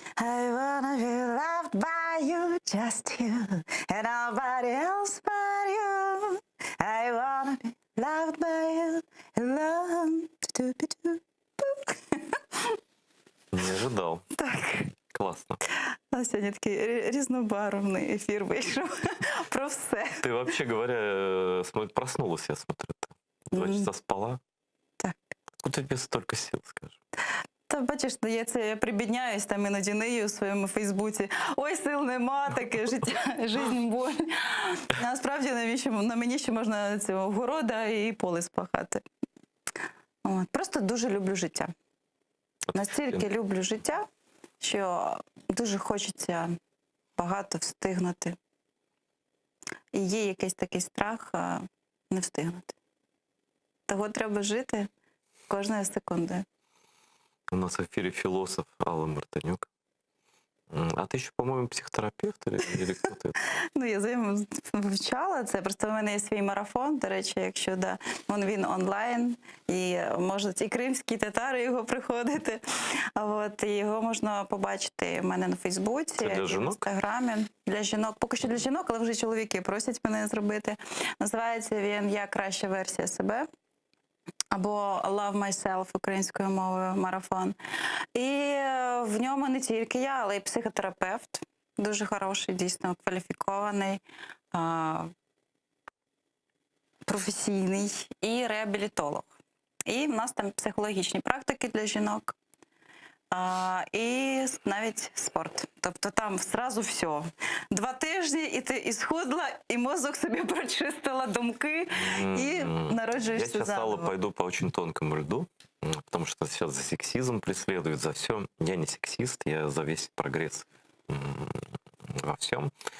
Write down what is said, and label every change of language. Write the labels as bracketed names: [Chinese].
[English] I wanna be loved by you, just you, and nobody else but you. I wanna be loved by you, and love to [Russian] Не ожидал. Так. Классно. [Ukrainian] У нас сьогодні такий різнобарвний ефір вийшов про все. [Russian] Ты, вообще говоря, проснулась, я смотрю. Ты 2 Мгм. часа спала. Так. Откуда тебе столько сил, скажи? [Ukrainian] Та бачиш, я прибідняюсь там іноді нею у своєму Фейсбуці. Ой, сил нема, таке життя, [Russian] жизнь боль. [Ukrainian] Насправді на мені ще можна цього города і поле спахати. От. Просто дуже люблю життя. Настільки люблю життя, що дуже хочеться багато встигнути. І є якийсь такий страх не встигнути. Того треба жити кожною секундою. [Russian] У нас в эфире философ Алла Мартынюк. А ты еще, по-моему, психотерапевт или кто ты? [Ukrainian] Ну, я вивчала це. Просто в мене є свій марафон, до речі, якщо він онлайн, і можуть і кримські татари його приходити. І його можна побачити в мене на Фейсбуці, Це для і в жінок? Інстаграмі. Для жінок. Поки що для жінок, але вже чоловіки просять мене зробити. Називається він «Я краща версія себе». Або [English] «Love Myself» [Ukrainian] українською мовою, марафон. І в ньому не тільки я, але й психотерапевт. Дуже хороший, дійсно кваліфікований, професійний і реабілітолог. І в нас там психологічні практики для жінок. І навіть спорт. Тобто там зразу все. 2 тижні, і ти і схудла, і мозок собі прочистила думки, і народжуєшся [Russian] Я сейчас, Алла, [Ukrainian] заново. [Russian] пойду по очень тонкому льду, потому что сейчас за сексизм преследуют, за все. Я не сексист, я за весь прогресс во всем.